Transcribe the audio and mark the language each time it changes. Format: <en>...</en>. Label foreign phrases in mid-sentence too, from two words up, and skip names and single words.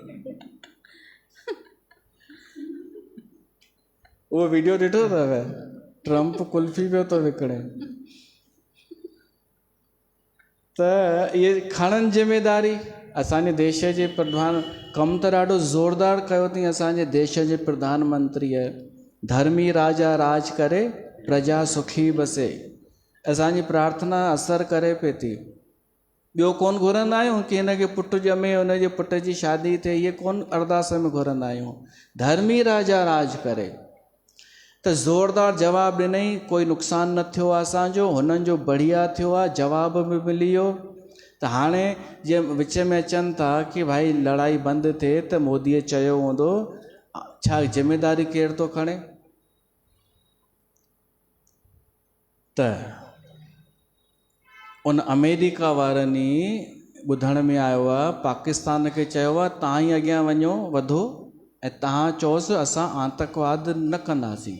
<sd>उहो वीडियो ॾिठो अथव, ट्रम्प कुल्फी पियो थो विकिणे। त इहे खणनि ज़िमेदारी। असांजे देश जे प्रधान कमु त ॾाढो ज़ोरदार कयो अथई असांजे देश जे प्रधानमंत्रीअ, धर्मी राजा राज करे प्रजा सुखी बसे। असांजी प्रार्थना असरु करे पई थी। ॿियो कोन घुरंदा आहियूं कि हिनखे पुटु ॼमे, हुनजे पुट जी शादी थिए, इहे कोन अरदास में घुरंदा आहियूं। धर्मी राजा राज करे। त ज़ोरदार जवाबु ॾिनई, कोई नुक़सानु न थियो आहे असांजो, हुननि जो बढ़िया थियो आहे, जवाब बि मिली वियो। त हाणे जीअं विच में अचनि था कि भाई लड़ाई बंदि थिए, त मोदीअ चयो हूंदो, छा ज़िमेदारी केरु थो खणे? त उन अमेरिका वारनि ॿुधण में आयो आहे, पाकिस्तान खे चयो आहे तव्हां ई अॻियां वञो, वधो, ऐं तव्हां चओसि असां आतंकवाद न कंदासीं।</sd>